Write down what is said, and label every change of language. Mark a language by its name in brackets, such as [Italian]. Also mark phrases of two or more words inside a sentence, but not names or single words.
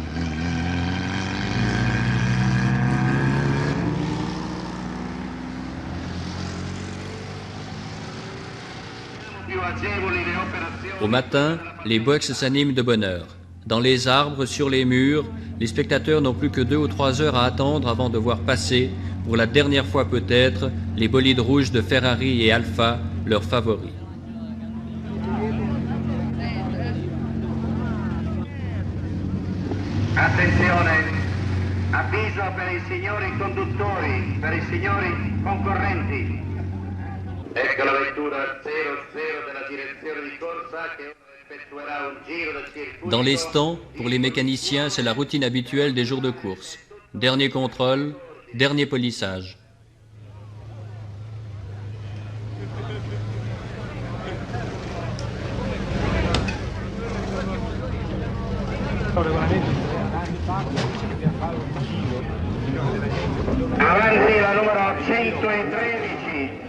[French] Au matin, les box s'animent de bonne heure. Dans les arbres, sur les murs, les spectateurs n'ont plus que 2 ou 3 heures à attendre avant de voir passer, pour la dernière fois peut-être, les bolides rouges de Ferrari et Alfa, leurs favoris. [Italian] Attenzione, avviso per i signori conduttori, per i signori concorrenti. Ecco la vettura 00 della direzione di corsa che effettuerà un giro del circuito. [French] Dans les stands, pour les mécaniciens, c'est la routine habituelle des jours de course. Dernier contrôle, dernier polissage. [Italian] Avanti la numero 113.